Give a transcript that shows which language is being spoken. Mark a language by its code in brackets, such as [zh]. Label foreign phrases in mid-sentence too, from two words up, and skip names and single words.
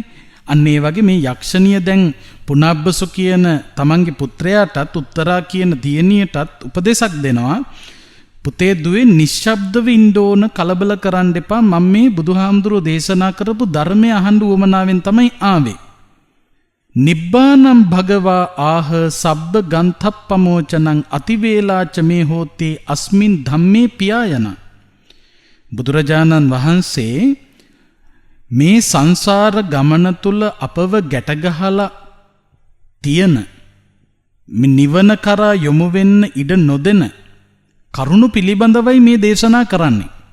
[si] අන්න ඒ වගේ මේ යක්ෂණිය දැන් පුනබ්බසු කියන තමන්ගේ පුත්‍රයාටත් උත්තරා කියන දියණියටත් උපදේශක් දෙනවා. පුතේ දුවේ නිශ්ශබ්දව ඉන්න ඕන කලබල කරන්න එපා. මම මේ බුදුහාමුදුරුවෝ දේශනා කරපු ධර්මය අහන්න උවමනාවෙන් තමයි ආවේ. [pi] නිබ්බානම් භගවා ආහ සබ්බ ගන්තප්පමෝචනං අතිවේලාච මේ හෝතේ අස්මින් ධම්මේ පියායන. [si] බුදුරජාණන් වහන්සේ මේ සංසාර ගමන තුල අපව ගැටගහලා තියෙන නිවන කරා යොමු වෙන්න ඉඩ නොදෙන කරුණු පිළිබඳවයි මේ දේශනා කරන්නේ.